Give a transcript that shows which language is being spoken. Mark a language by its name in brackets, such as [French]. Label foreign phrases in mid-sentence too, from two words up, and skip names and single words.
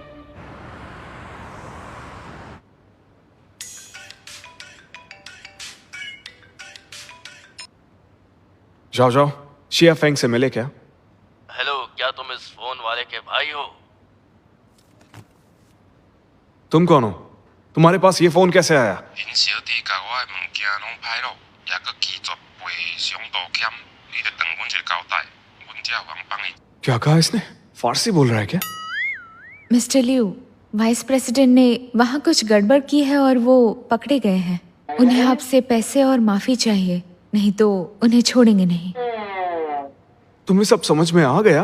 [Hindi] जाओ जाओ, शिया फेंग से मिले क्या? हेलो, क्या तुम इस फोन वाले के भाई हो? तुम कौन हो? तुम्हारे पास ये फोन कैसे आया? [Min Nan Chinese] 林小姐甲我的物件拢歹落，也搁拒绝赔偿道歉，你得等阮一个交代，阮才有人帮你。 [Hindi] क्या कहा इसने? फारसी बोल रहा है क्या? मिस्टर लियू, वाइस प्रेसिडेंट ने वहाँ कुछ गड़बड़ की है और वो पकड़े गए हैं। उन्हें आपसे पैसे और माफी चाहिए, नहीं तो उन्हें छोड़ेंगे नहीं। तुम्हें सब समझ में आ गया?